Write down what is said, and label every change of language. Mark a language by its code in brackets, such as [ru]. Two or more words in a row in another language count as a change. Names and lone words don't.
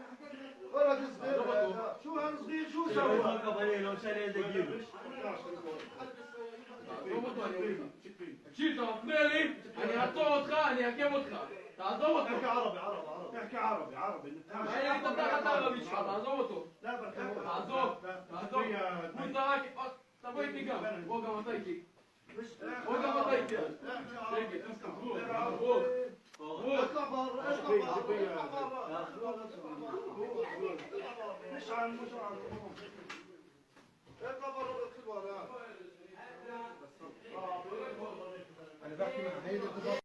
[ar] شو هالصغير شو سوى؟ [he] תקשיב, אתה מפריע לי, אני אעצור אותך, אני אעכב אותך. תעזוב אותו. [ar] احكي عربي احكي عربي [he] אני אגיד תחת הערבית שלך, תעזוב אותו. [ar] لا بركب [he] תעזוב. הוא זרק, תבוא איתי גם. בוא גם אתה איתי. בוא גם אתה איתי. שקט, בוא. [ar] اطلع برا مش عن اطلع برا ادخل برا انا بحكي مع هيدا